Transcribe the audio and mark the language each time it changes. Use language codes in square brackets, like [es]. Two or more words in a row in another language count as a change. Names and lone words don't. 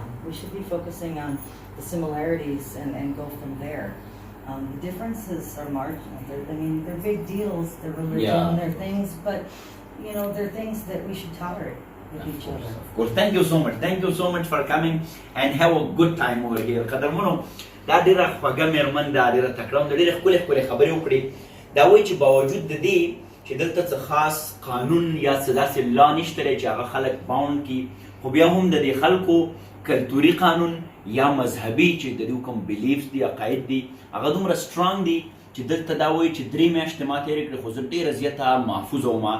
[en] We should be focusing on the similarities and go from there. The differences are marginal. They're big deals. They're religion. They're things, but they're things that we should tolerate with each other. Of course. Thank you so much. Thank you so much for coming and have a good time over here. [ps] قدرمنو دا ډیره خوږه مېرمن ده، ډیره تکړه ده، ډیره ښکلې ښکلې خبرې وکړې. دا وایي چې باوجود د دې چې دلته څه خاص قانون یا څه داسې لا نشته دی چې هغه خلک باونډ کړي، خو بیا هم د دې خلکو کلتوري قانون یا مذهبي چې د دوی کوم بلیفز دي عقاید دي هغه دومره سترانګ دي چې دلته دا وایي چې 3 میاشتې ما تېرې کړې خو زه ډېره زیاته محفوظه وم.